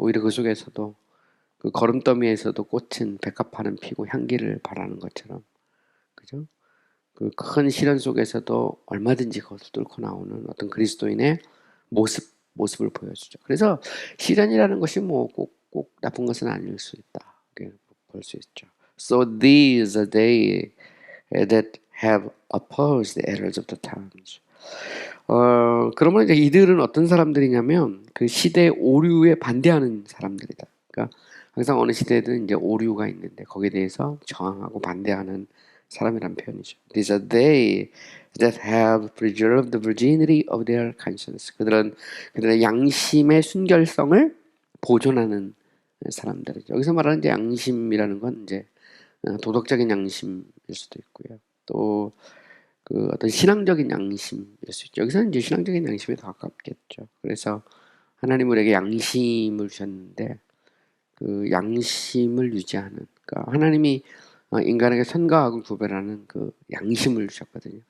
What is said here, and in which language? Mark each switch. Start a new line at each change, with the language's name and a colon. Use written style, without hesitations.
Korean: 오히려 그 속에서도 그 거름더미에서도 꽃은 백합화는 피고 향기를 발하는 것처럼, 그죠? 그 큰 시련 속에서도 얼마든지 그것을 뚫고 나오는 어떤 그리스도인의 모습을 보여주죠. 그래서 시련이라는 것이 뭐 꼭 나쁜 것은 아닐 수 있다. 이렇게 볼 수 있죠.
English: So these are they that have opposed the errors of the times.
Korean: 그러면 이제 이들은 어떤 사람들이냐면 그 시대 오류에 반대하는 사람들이다. 그러니까 항상 어느 시대에는 이제 오류가 있는데 거기에 대해서 저항하고 반대하는 사람이란 표현이죠.
English: These are they that have preserved the virginity of their conscience.
Korean: 그들의 양심의 순결성을 보존하는 사람들이죠. 여기서 말하는 이제 양심이라는 건 이제 도덕적인 양심일 수도 있고요. 또 그 어떤 신앙적인 양심일 수 있죠. 여기서는 이제 신앙적인 양심에 더 가깝겠죠. 그래서 하나님 우리에게 양심을 주셨는데 그 양심을 유지하는, 그러니까 하나님이 인간에게 선과 악을 구별하는 그 양심을 주셨거든요.